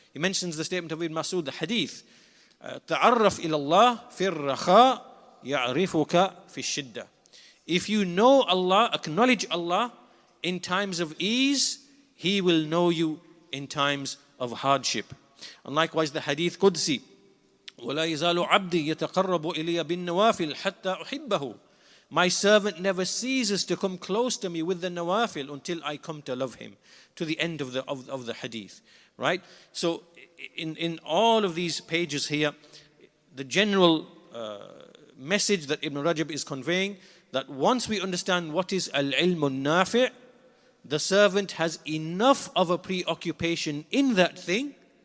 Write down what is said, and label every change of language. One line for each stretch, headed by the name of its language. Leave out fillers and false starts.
English: He mentions the statement of Ibn Mas'ud, the hadith,
Arabic: تعرف إلى الله في الرخاء يعرفك في الشدة.
English: If you know Allah, acknowledge Allah in times of ease, He will know you in times of hardship. And likewise the hadith Qudsi,
Arabic: وَلَا يَزَالُ عَبْدِي يَتَقَرَّبُ إِلَيَّ بِالنَّوَافِلِ حَتَّى أُحِبَّهُ.
English: My servant never ceases to come close to me with the nawafil until I come to love him, to the end of the hadith. Right? So in all of these pages here, the general message that Ibn Rajab is conveying, that once we understand what is al-ilmun nafi', the servant has enough of a preoccupation in that thing,